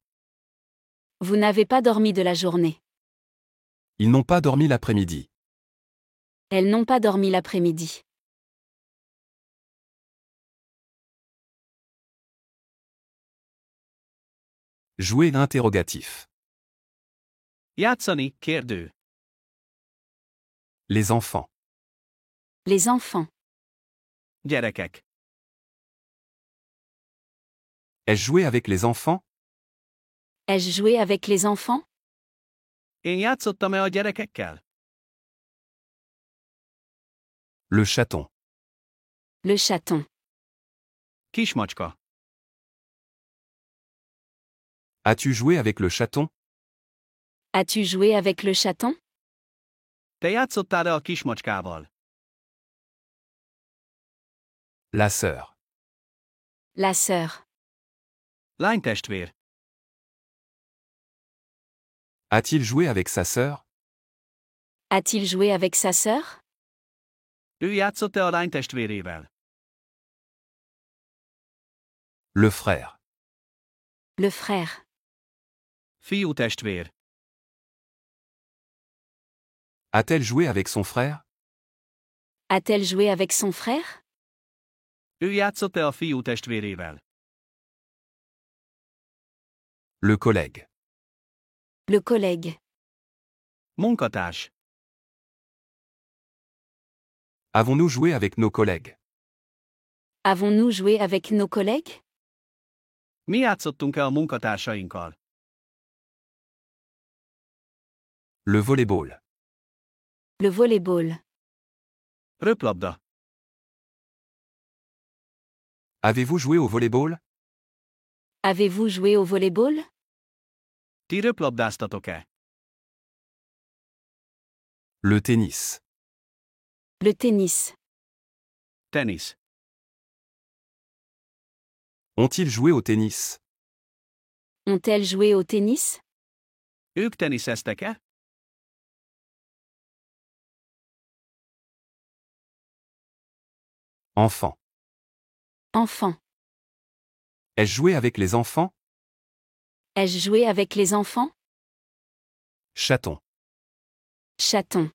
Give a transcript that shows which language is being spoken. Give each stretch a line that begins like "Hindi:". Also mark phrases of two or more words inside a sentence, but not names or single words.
French: Vous n'avez pas dormi de la journée. Ils n'ont pas dormi l'après-midi. Elles n'ont pas dormi l'après-midi. Jouer l'interrogatif.
Hungarian: Játszani, kérdő.
French: Les enfants. Les enfants.
Hungarian: Gyerekek.
French: Ai-je joué avec les enfants? Ai-je joué avec les enfants?
Hungarian: Én játszottam-e a gyerekekkel?
French: Le chaton. Le chaton.
Hungarian: Kismacska.
French: As-tu joué avec le chaton? As-tu joué avec le chaton?
Hungarian: Te játszottál-e a kismacskával?
French: La sœur. La sœur.
Hungarian: Lánytestvér.
French: A-t-il joué avec sa sœur? A-t-il joué avec sa sœur?
Hungarian: Ő játszott-e a lánytestvérével?
French: Le frère. Le frère.
Hungarian: Fiú testvér.
French: A-t-elle joué avec son frère? A-t-elle joué avec son frère?
Hungarian: Ő játszott-e a fiú testvérével?
French: Le collègue. Le collègue.
Hungarian: Munkatárs.
French: Avons-nous joué avec nos collègues? Avons-nous joué avec nos collègues?
Hungarian: Mi játszottunk-e a munkatársainkkal?
French: Le volleyball. Le volleyball.
Hungarian: Röplabda.
French: Avez-vous joué au volleyball? Avez-vous joué au volleyball?
Hungarian: Ti röplabdáztatok-e?
French: Le tennis. Le tennis.
Hungarian: Tenisz.
French: Ont-ils joué au tennis? Ont-elles joué au tennis?
Hungarian: Ők teniszeztek-e?
French: Enfant. Enfant. Ai-je joué avec les enfants? Ai-je joué avec les enfants? Chaton. Chaton.